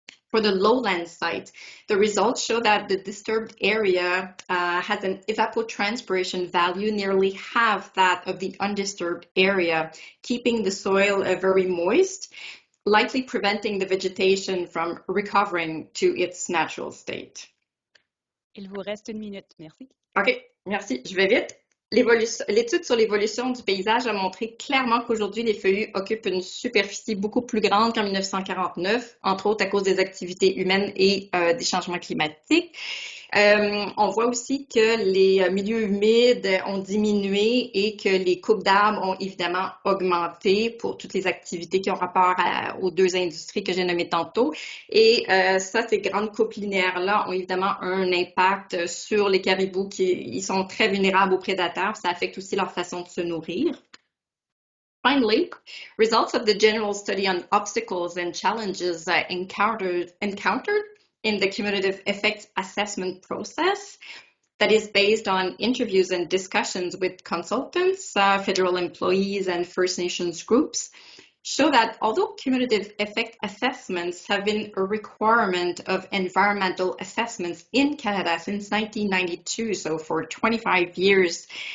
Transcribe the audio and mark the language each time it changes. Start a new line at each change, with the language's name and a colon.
English: For the lowland site, the results show that the disturbed area has an evapotranspiration value nearly half that of the undisturbed area, keeping the soil very moist, likely preventing the vegetation from recovering to its natural state.
French: Il vous reste 1 minute, merci. OK, merci, je vais vite. L'étude sur l'évolution du paysage a montré clairement qu'aujourd'hui, les feuillus occupent une superficie beaucoup plus grande qu'en 1949, entre autres à cause des activités humaines et des changements climatiques. On voit aussi que les milieux humides ont diminué et que les coupes d'arbres ont évidemment augmenté pour toutes les activités qui ont rapport aux 2 industries que j'ai nommées tantôt. Et ça, ces grandes coupes linéaires-là ont évidemment un impact sur les caribous ils sont très vulnérables aux prédateurs. Ça affecte aussi leur façon de se nourrir.
English: Finally, results of the general study on obstacles and challenges encountered in the cumulative effects assessment process that is based on interviews and discussions with consultants, federal employees, and First Nations groups show that although cumulative effect assessments have been a requirement of environmental assessments in Canada since 1992, so for 25 years,